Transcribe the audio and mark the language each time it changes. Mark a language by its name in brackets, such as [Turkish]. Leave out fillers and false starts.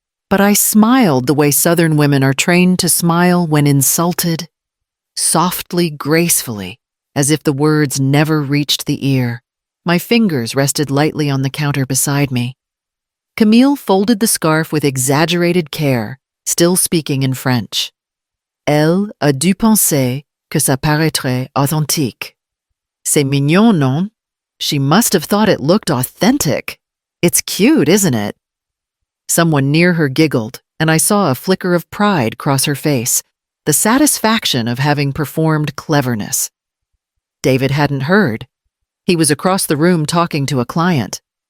[English] But I smiled the way Southern women are trained to smile when insulted, softly, gracefully, as if the words never reached the ear. My fingers rested lightly on the counter beside me. Camille folded the scarf with exaggerated care, still speaking in French. [French] Elle a dû penser que ça paraîtrait authentique. C'est mignon, non? [English] She must have thought it looked authentic. It's cute, isn't it? Someone near her giggled, and I saw a flicker of pride cross her face, the satisfaction of having performed cleverness. David hadn't heard. He was across the room talking to a client.